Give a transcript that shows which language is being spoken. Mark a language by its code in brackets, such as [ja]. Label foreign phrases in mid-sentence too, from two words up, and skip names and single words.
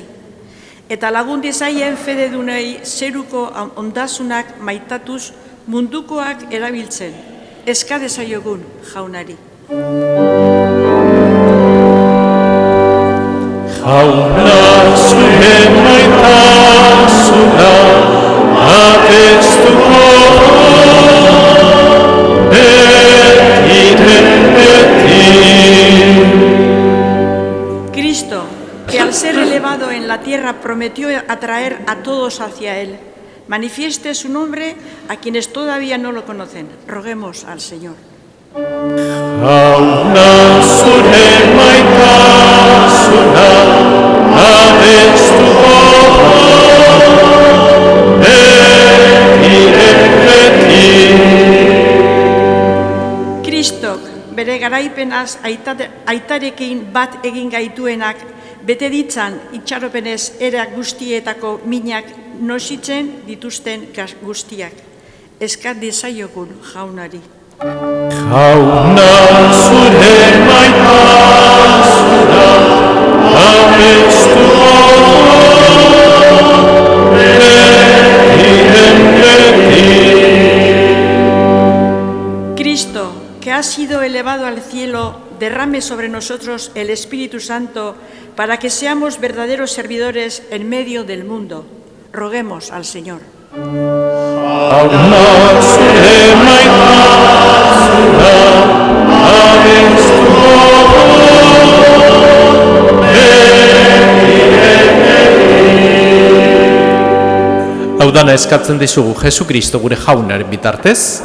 [eu] Eta lagun diezaien fededunei zeruko ondasunak maitatuz mundukoak erabiltzen. Eska dezaiogun jaunari. Jauna zuen maitasuna atestuko [es] Cristo, que al ser elevado en la tierra prometió atraer a todos hacia Él, manifieste su nombre a quienes todavía no lo conocen. Roguemos al Señor. [eu] Jauna zure maitasuna atestuko Kristok, bere garaipenaz aitarekin bat egin gaituenak, bete ditzan itxaropenez era guztietako minak nositzen dituzten guztiak. Eskat dezaiogun jaunari. Jauna zure maitasuna atestuko [es] Cristo, que ha sido elevado al cielo, derrame sobre nosotros el Espíritu Santo para que seamos verdaderos servidores en medio del mundo. Roguemos al Señor. [eu] Hau dana eskatzen dizugu Jesu Kristo gure jaunaren bitartez.